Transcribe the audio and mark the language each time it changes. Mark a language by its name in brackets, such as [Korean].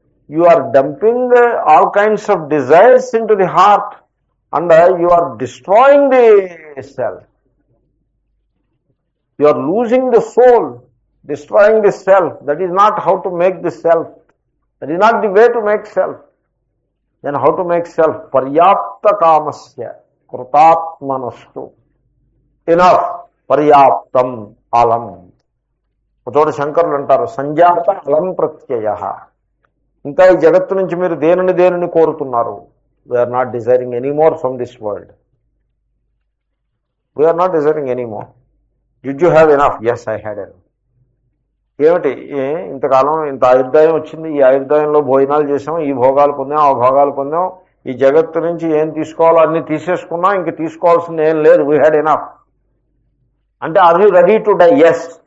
[English] You are dumping all kinds of desires into the heart and you are destroying the self. You are losing the soul, destroying the self. That is not how to make the self. That is not the way to make self. Then how to make self? [Sanskrit] Paryapta kamasya krutatmanastu. [English] Enough. [Sanskrit] Paryaptam alam. [Telugu] ఒకచోట శంకరులు అంటారు [Sanskrit] సంజాత అలం ప్రత్యయ. [Telugu] ఇంకా ఈ జగత్తు నుంచి మీరు దేనిని కోరుతున్నారు? [English] We are not desiring any more from this world. We are not desiring any more. Did you have enough? Yes, I had enough. [Telugu] ఏమిటి? ఇంతకాలం ఇంత ఆయుర్దాయం వచ్చింది, ఈ ఆయుర్దాయంలో భోజనాలు చేసాం, ఈ భోగాలు పొందాం, ఆ భోగాలు పొందాం, ఈ జగత్తు నుంచి ఏం తీసుకోవాలో అన్ని తీసేసుకున్నాం, ఇంక తీసుకోవాల్సింది ఏం లేదు. [English] We had enough. [Telugu] అంటే [English] Are you ready to die? Yes.